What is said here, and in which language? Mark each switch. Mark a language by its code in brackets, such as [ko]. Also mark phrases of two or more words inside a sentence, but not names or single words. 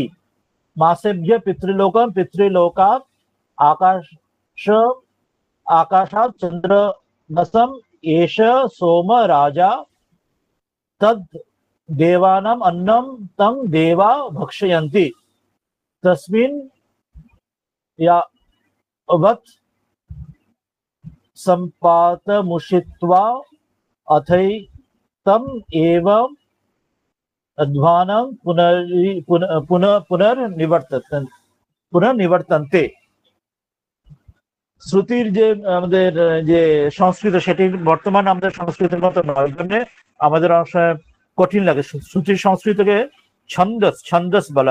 [sa] মাসেভ্য পিতৃলোকাৎ আকাশাৎ চন্দ্রমসম এষ সোম রাজা তদ দেবানাম অন্নম তং দেবা ভক্ষয়ন্তি তস্মিন यावत् सम्पातमुषित्वा अथैतम एवं अध्वानं পুনর্নিবর্তন্তে। [bn] শ্রুতির যে আমাদের যে সংস্কৃত, সেটি বর্তমান আমাদের সংস্কৃতের মতো নয়, জন্য আমাদের অনেক সময় কঠিন লাগে। শ্রুতির সংস্কৃতকে ছন্দস বলা হয়।